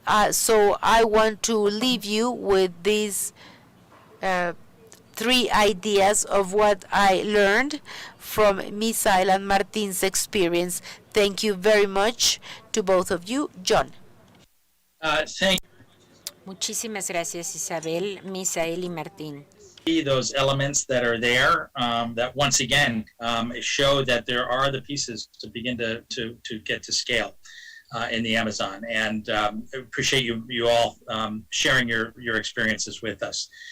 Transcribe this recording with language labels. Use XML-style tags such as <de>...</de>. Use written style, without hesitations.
<en>So I want to leave you with these 3 ideas of what I learned from Misael and Martin's experience. Thank you very much to both of you. John. Thank</en> <es>Muchísimas gracias, Isabel, Misael y Martín.</es> <en>you. Those elements that are there that once again show that there are the pieces to begin to get to scale in the Amazon. And appreciate you all sharing your experiences with us.</en>